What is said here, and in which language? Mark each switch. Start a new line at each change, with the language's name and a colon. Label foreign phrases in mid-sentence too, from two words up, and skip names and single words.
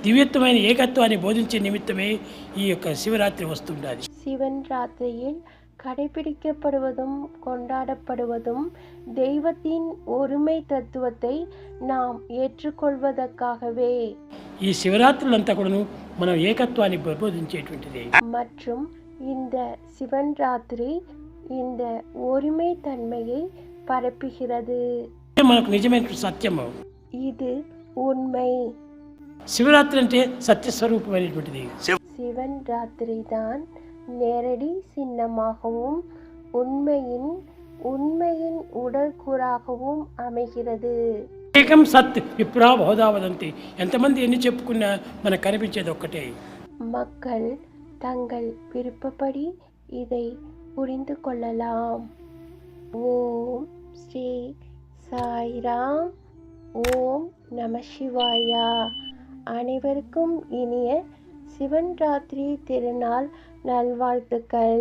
Telugu: దివ్యత్వమైన ఏకత్వాన్ని బోధించే నిమిత్తమే ఈ యొక్క శివరాత్రి వస్తుండాలి.
Tamil: சிவன் ராத்திரியில் கடைபிடிக்கப்படுவதும் கொண்டாடப்படுவதும் தெய்வத்தின் ஒருமை தத்துவத்தை நாம் ஏற்றுக்கொள்வதற்காகவே
Telugu: ఈ శివరాత్రులంతా కూడాను మనం ఏకత్వాన్ని బోధించేటువంటిది.
Tamil: மற்றும் இந்த சிவன் ராத்திரி இந்த ஒருமை தன்மையை பரப்புகிறது.
Telugu: మనకు నిజమైన సత్యము,
Tamil: இது உண்மை.
Telugu: శివరాత్రి అంటే సత్యస్వరూపమైనటువంటిది.
Tamil: சிவன் ராத்திரி தான் நேரடி சின்னமாகவும் உண்மையின் உடற்கூறாகவும் அமைகிறது.
Sanskrit: ఏకం సత్ విప్రా బహుధా వదంతి.
Telugu: ఎంతమంది ఎన్ని చెప్పుకున్నా మనకు కనిపించేది ఒక్కటే.
Tamil: மக்கள் தங்கள் விருப்பப்படி இதை புரிந்து கொள்ளலாம். ஓம் ஸ்ரீ சாய்ராம். ஓம் நம சிவாயா. அனைவருக்கும் இனிய சிவன் ராத்திரி திருநாள் நல்வாழ்த்துக்கள்.